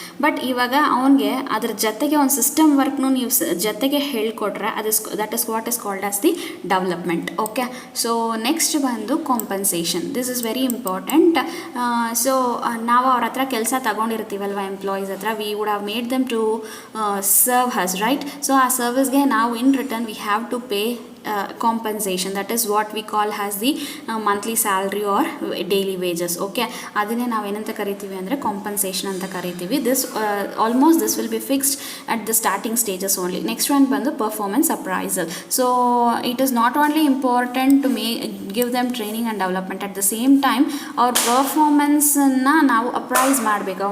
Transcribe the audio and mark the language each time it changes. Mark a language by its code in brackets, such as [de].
[kn] But ಇವಾಗ ಅವನಿಗೆ ಅದ್ರ ಜೊತೆಗೆ ಒಂದು ಸಿಸ್ಟಮ್ ವರ್ಕ್ನು ನೀವು ಜೊತೆಗೆ ಹೇಳ್ಕೊಟ್ರೆ [en] That is what is called as the development. Okay, so next ಬಂದು compensation. This is very important. So [kn] ನಾವು ಅವ್ರ ಹತ್ರ ಕೆಲಸ ತಗೊಂಡಿರ್ತೀವಲ್ವ ಎಂಪ್ಲಾಯೀಸ್ ಹತ್ರ, [en] We would have made them to serve us, right? So [kn] ಆ ಸರ್ವಿಸ್ಗೆ ನಾವು [en] In return we have to pay compensation. That is what we call as the monthly salary or daily wages. [kn] Okay, ಅದನ್ನೇ ನಾವು ಏನಂತ ಕರಿತೀವಿ ಅಂದರೆ ಕಾಂಪನ್ಸೇಷನ್ ಅಂತ ಕರಿತೀವಿ. [en] Almost this will be fixed at the starting stages only. Next one ಬಂದು performance appraisal. So it is not only important to give them training and development, at the same time [kn] ಅವ್ರ ಪರ್ಫಾರ್ಮೆನ್ಸನ್ನು ನಾವು apprise ಮಾಡಬೇಕು.